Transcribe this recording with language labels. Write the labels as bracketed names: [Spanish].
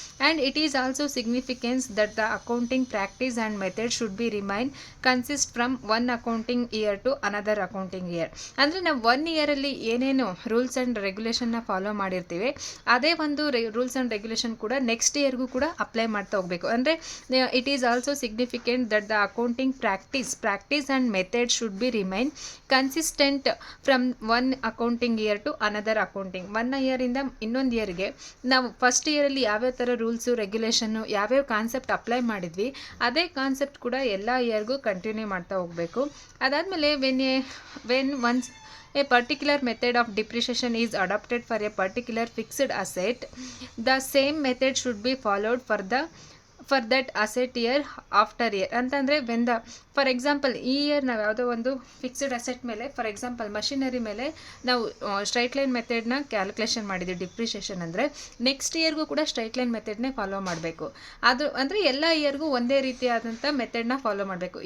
[English] And it is also significance that the accounting practice and method should be remain consist from one accounting year to another accounting year. [Kannada] ಅಂದರೆ ನಾವು 1 yearಲ್ಲಿ ಏನೇನು rules and ರೆಗ್ಯುಲೇಷನ್ನ follow ಮಾಡಿರ್ತೀವಿ ಅದೇ ಒಂದು rules and regulation ಕೂಡ next ಇಯರ್ಗೂ ಕೂಡ apply ಮಾಡ್ತಾ ಹೋಗಬೇಕು. [English] ಅಂದರೆ it is also significant that the accounting practice and method should be remain consistent from one accounting year to another accounting. [Kannada] 1 year ಇಂದ ಇನ್ನೊಂದು ಇಯರ್ಗೆ ನಾವು ಫಸ್ಟ್ ಇಯರಲ್ಲಿ ಯಾವ್ಯಾವ ಥರ ರೂಲ್ಸು ರೆಗ್ಯುಲೇಷನ್ನು ಯಾವ್ಯಾವ ಕಾನ್ಸೆಪ್ಟ್ ಅಪ್ಲೈ ಮಾಡಿದ್ವಿ ಅದೇ ಕಾನ್ಸೆಪ್ಟ್ ಕೂಡ ಎಲ್ಲ ಇಯರ್ಗೂ ಕಂಟಿನ್ಯೂ ಮಾಡ್ತಾ ಹೋಗಬೇಕು. [English] ಅದಾದಮೇಲೆ when once a particular method of depreciation is adopted for a particular fixed asset, the same method should be followed for that asset year after year. [Kannada] ಅಂತಂದರೆ when the for example ಈ year ನಾವು ಯಾವುದೋ ಒಂದು fixed asset ಮೇಲೆ for example machinery ಮೇಲೆ ನಾವು straight line ಮೆಥಡ್ನ calculation ಮಾಡಿದ್ವಿ depreciation ಅಂದರೆ ನೆಕ್ಸ್ಟ್ ಇಯರ್ಗೂ ಕೂಡ ಸ್ಟ್ರೈಟ್ ಲೈನ್ ಮೆಥಡ್ನೇ ಫಾಲೋ ಮಾಡಬೇಕು. ಅದು ಅಂದರೆ ಎಲ್ಲ ಇಯರ್ಗೂ ಒಂದೇ ರೀತಿಯಾದಂಥ ಮೆಥಡ್ನ ಫಾಲೋ ಮಾಡಬೇಕು.